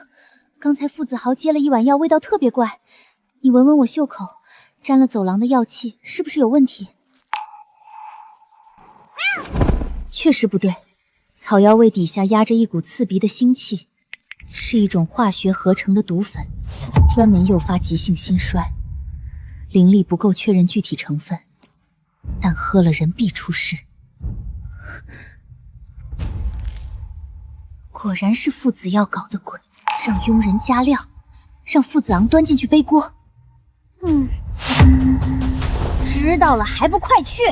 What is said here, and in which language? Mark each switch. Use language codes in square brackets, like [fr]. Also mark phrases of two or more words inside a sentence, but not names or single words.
[zh] 剛才傅子豪接了一碗藥，味道特別怪。你聞聞我袖口，沾了走廊的藥氣，是不是有問題？確實不對，草藥味底下壓着一股刺鼻的腥氣，是一種化學合成的毒粉，專門誘發急性心衰。靈力不夠確認具體成分，但喝了人必出事。果然是傅子耀搞的鬼，讓佣人加料，讓傅子昂端进去背鍋。知道了還不快去！